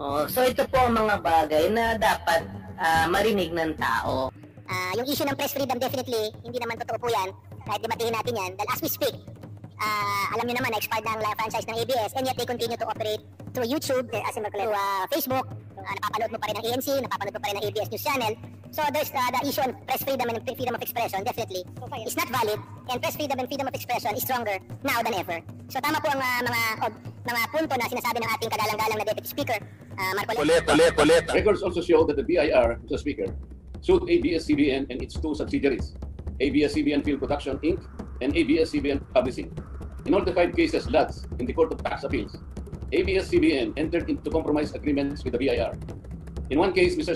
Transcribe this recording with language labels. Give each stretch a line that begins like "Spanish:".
Filipino: So ito po ang mga bagay na dapat marinig ng tao. Yung issue ng press freedom, definitely, hindi naman totoo po yan. Kahit debatehin natin yan. Dahil
English: as we speak,
Filipino: alam niyo naman, na-expired na ang franchise ng ABS,
English: and yet they continue to operate through YouTube, through Facebook,
Filipino: napapanood mo pa rin ng ANC, napapanood mo pa rin ng ABS News Channel.
English: So there's the issue on press freedom and freedom of expression, definitely, is not valid, and press freedom and freedom of expression is stronger now than ever.
Filipino: So tama po ang mga punto na sinasabi ng ating kagalang-galang na Deputy Speaker, Marco Coleta.
English: Records also show that the BIR, Mr. Speaker, sued ABS-CBN and its 2 subsidiaries, ABS-CBN Film Production Inc. and ABS-CBN Publishing. In all the 5 cases lodged in the Court of Tax Appeals, ABS-CBN entered into compromise agreements with the BIR. In one case, Mr.